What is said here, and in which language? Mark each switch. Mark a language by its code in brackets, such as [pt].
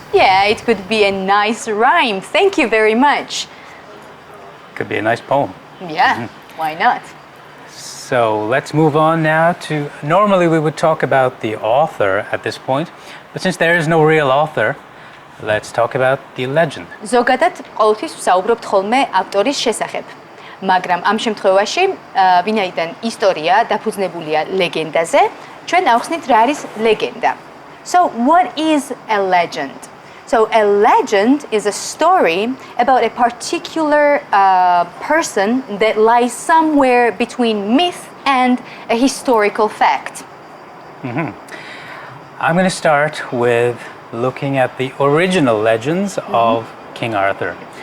[en] Yeah, it could be a nice rhyme. Thank you very much. Could be a nice poem. Yeah, why not? So let's move on now to, normally we would talk about the author at this point, But since there is no real author, let's talk about the legend. [ka] ზოგადად ყოველთვის ვსაუბრობთ ხოლმე ავტორის შესახებ. მაგრამ ამ შემთხვევაში, ვინაიდან ისტორია დაფუძნებულია ლეგენდაზე, ჩვენ ავხსნით რა არის ლეგენდა. [en] So what is a legend? So a legend is a story about a particular person that lies somewhere between myth and a historical fact. I'm going to start with looking at the original legends of King Arthur.